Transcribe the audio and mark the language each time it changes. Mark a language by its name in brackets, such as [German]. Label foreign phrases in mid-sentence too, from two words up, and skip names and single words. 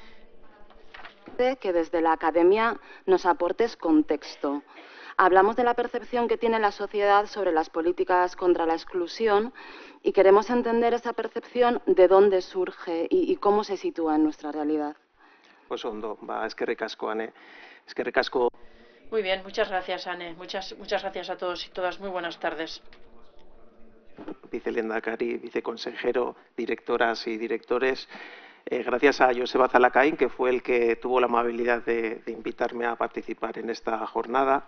[Spanish] Que desde la academia nos aportes contexto. Hablamos de la percepción que tiene la sociedad sobre las políticas contra la exclusión y queremos entender esa percepción, de dónde surge y cómo se sitúa en nuestra realidad. [Basque] Pues ondo, eskerrik asko, Ane. Eskerrik asko. [Spanish] Muy bien, muchas gracias, Ane. Muchas gracias a todos y todas. Muy buenas tardes. Vicelehendakari, viceconsejero, directoras y directores. Gracias a Joseba Zalakain, que fue el que tuvo la amabilidad de invitarme a participar en esta jornada.